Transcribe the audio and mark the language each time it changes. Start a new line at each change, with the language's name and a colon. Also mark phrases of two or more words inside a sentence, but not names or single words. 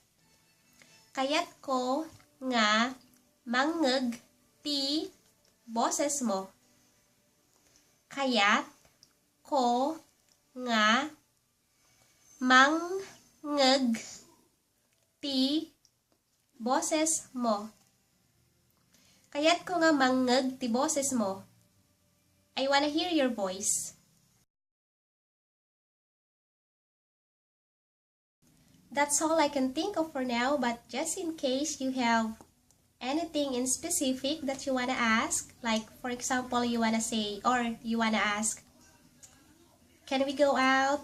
Iloko: Kayat ko nga mangeg ti boses mo. Kayat ko nga mangeg ti boses mo. Kayat ko nga mangeg ti boses mo.
English: I wanna hear your voice. That's all I can think of for now, but just in case you have anything in specific that you wanna ask, like for example, you wanna say, or you wanna ask, can we go out?